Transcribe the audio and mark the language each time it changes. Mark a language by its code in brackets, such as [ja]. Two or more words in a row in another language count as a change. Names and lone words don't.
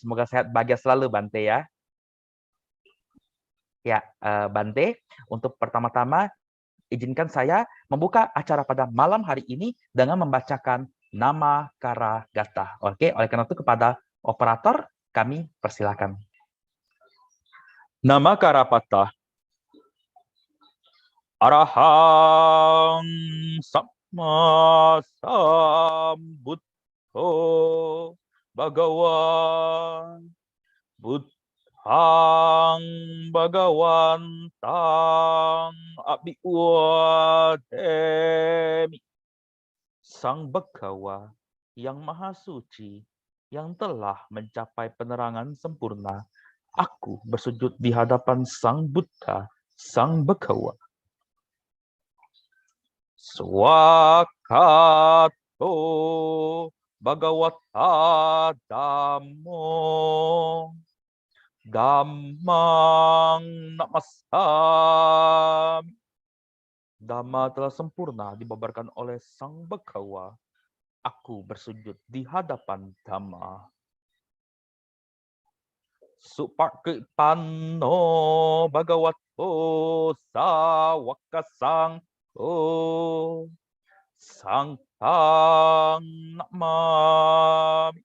[id] Semoga sehat bahagia selalu, Bante ya. Ya, Bante, untuk pertama-tama, izinkan saya membuka acara pada malam hari ini dengan membacakan nama Kara Gata. Oke, oleh karena itu kepada operator, kami persilakan. Nama Karapata. [pi] Arahang Samma Sambuddho Bhagawan Buddhang Bhagawantang Abhiwademi. [id] Sang Bhagawa yang maha suci, yang telah mencapai penerangan sempurna, aku bersujud di hadapan Sang Buddha, Sang Bhagawa. [pi] Swakato Bhagavata Dhammo Dhammang Namasami. [id] Dhamma telah sempurna dibabarkan oleh Sang Bhagawa. Aku bersujud di hadapan Dhamma. [pi] Supakipano Bhagavato Sawakasang Sangkang Namami.